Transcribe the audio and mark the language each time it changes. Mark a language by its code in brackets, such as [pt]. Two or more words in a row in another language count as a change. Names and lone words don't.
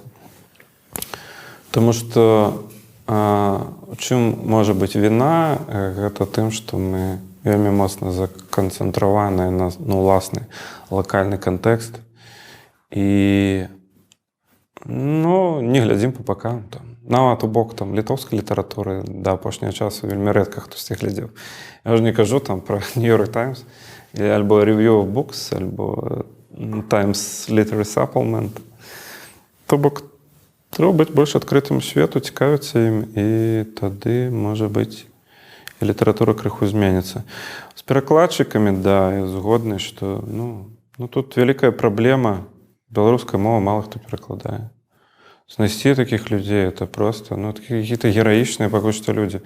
[be] Тому што чым можа быць віна, гэта тым, што мы вельмі моцна заканцэнтраваныя на ўласны лакальны кантэкст і не глядзім па бакам. Нават у бок літоўскай літаратуры да апошняга часу вельмі рэдка хтосьці глядзеў. Я ўжо не кажу пра New York Times, альбо Review of Books, альбо Times Literary Supplement. То бок трэба быць больш адкрытым свету, цікавіцца ім, і тады, можа быць, і літаратура крыху зменіцца. З перакладчыкамі, да, я згодны, што тут вялікая праблема. Беларуская мова мала хто перакладае. Знайсці такіх людзей — это проста, какие-то гераічныя пакуль што людзі.